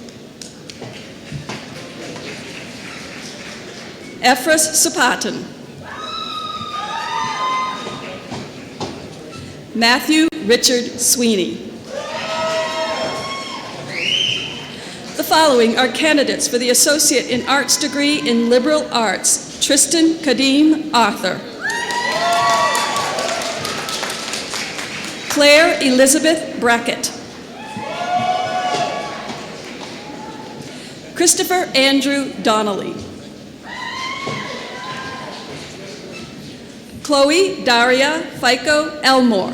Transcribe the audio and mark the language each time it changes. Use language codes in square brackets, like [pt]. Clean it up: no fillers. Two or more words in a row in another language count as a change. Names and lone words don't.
[en] Ephras Sapatan. Matthew Richard Sweeney. The following are candidates for the Associate in Arts degree in Liberal Arts, Tristan Kadim Arthur. Claire Elizabeth Brackett. Christopher Andrew Donnelly. Chloe Daria Fico Elmore.